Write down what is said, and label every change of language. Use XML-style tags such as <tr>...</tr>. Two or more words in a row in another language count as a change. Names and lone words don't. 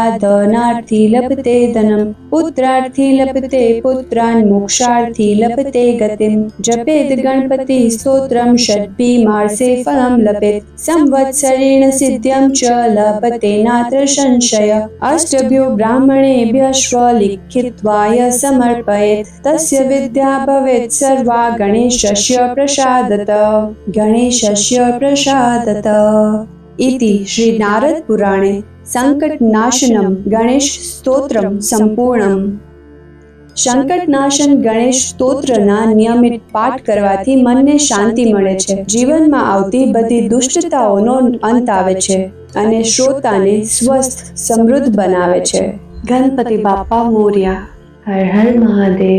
<sa>धनार्थी लभते धनं पुत्रार्थी लभते पुत्रान् मोक्षार्थी लभते गतिं जपेत गणपति स्तोत्रं षड्भिः मासे फलं लभेत संवत्सरेण सिद्ध्यं च लभते नात्र संशय अष्टभ्यो ब्राह्मणेभ्यश्व लिखित्वाय समर्पयेत् तस्य विद्या भवेत् सर्वा गणेशस्य प्रसादतः गणेशस्य प्रसादतः। इति श्री नारद पुराणे संकटनाशनम गणेश स्तोत्रम संपूर्णम।</sa> <gu>સંકટનાશન ગણેશ સ્તોત્રના નિયમિત પાઠ કરવાથી મનને શાંતિ મળે છે, જીવનમાં આવતી બધી દુષ્ટતાઓનો અંત આવે છે અને શ્રોતાને સ્વસ્થ સમૃદ્ધ બનાવે છે। ગણપતિ બાપા મોર્યા। હર હર મહાદેવ।</gu>